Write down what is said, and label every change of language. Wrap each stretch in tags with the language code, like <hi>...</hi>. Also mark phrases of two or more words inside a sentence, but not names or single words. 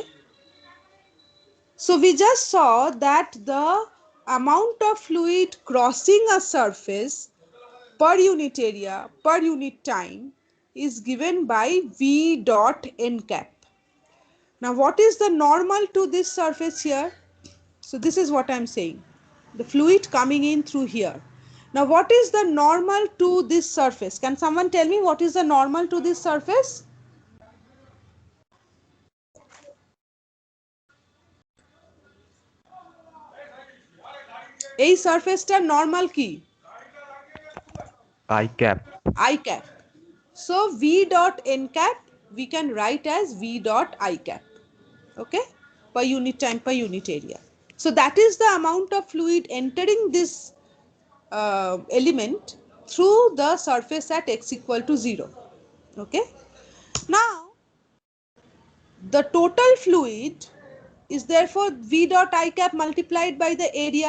<en>So we just saw that the amount of fluid crossing a surface per unit area, per unit time is given by V dot n cap. Now what is the normal to this surface here? So this is what I am saying. The fluid coming in through here. Now what is the normal to this surface? Can someone tell me what is the normal to this surface?</en> <bn>এই</bn> <en>surfaceটার normal</en> <bn>কি?</bn> <en>I cap. I cap. So V dot n cap we can write as V dot I cap. Okay, per unit time, per unit area. So that is the amount of fluid entering this element through the surface at x equal to 0. Okay, now the total fluid is therefore V dot I cap multiplied by the area.</en>